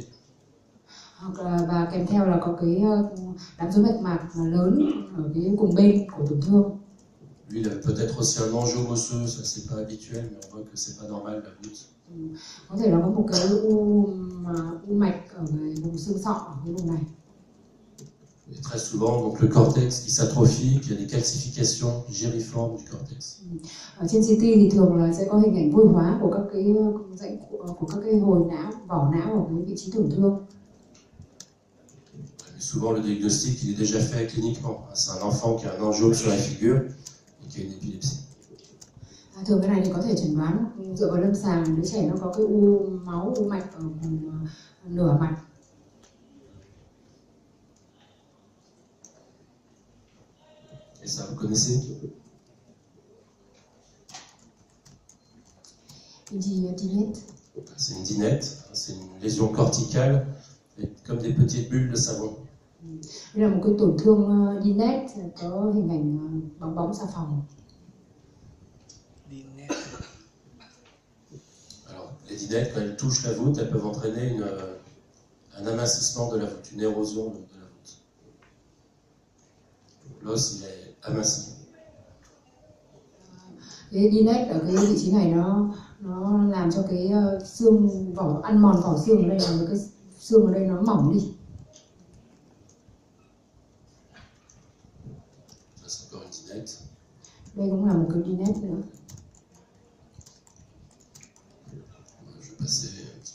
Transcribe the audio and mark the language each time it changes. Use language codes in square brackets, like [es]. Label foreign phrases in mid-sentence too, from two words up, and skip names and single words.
[vi] Và kèm theo là có cái đám rối mạch mạc lớn ở cái cùng bên của tổn thương. [fr] Lui, il avait peut-être aussi un angiome osseux, ça c'est pas habituel, mais on voit que c'est pas normal la voûte. [vi] Có thể là có một cái u mạch ở vùng xương sọ ở cái vùng này. [fr] Et très souvent, donc le cortex qui s'atrophie, puis il y a des calcifications giriformes du cortex. [vi] Ở trên CT thì thường là sẽ có hình ảnh vôi hóa của các cái dãy của các cái hồi não, vỏ não ở cái vị trí tổn thương. [fr] Mais souvent, le diagnostic il est déjà fait cliniquement. C'est un enfant qui a un angiome sur la figure et qui a une épilepsie. [vi] Thường cái này thì có thể chẩn đoán dựa vào lâm sàng, đứa trẻ nó có cái u máu, u mạch ở vùng nửa mặt. [fr] Et ça, vous connaissez? Une dinette. C'est une dinette, c'est une lésion corticale, comme des petites bulles de savon. [vi] Đây là một cái tổn thương dinette, có hình ảnh bong bóng xà phòng. [fr] Alors, les dinettes, quand elles touchent la voûte, elles peuvent entraîner un amincissement de la voûte, une érosion de la voûte. L'os, il est aminci. [vi] Cái dinette ở cái vị trí này nó làm cho cái xương vỏ, ăn mòn vỏ xương ở đây, là cái xương ở đây nó mỏng đi. [fr] Ça, c'est encore une dinette. [vi] Đây cũng là một cái dinette nữa. [fr] Je vais passer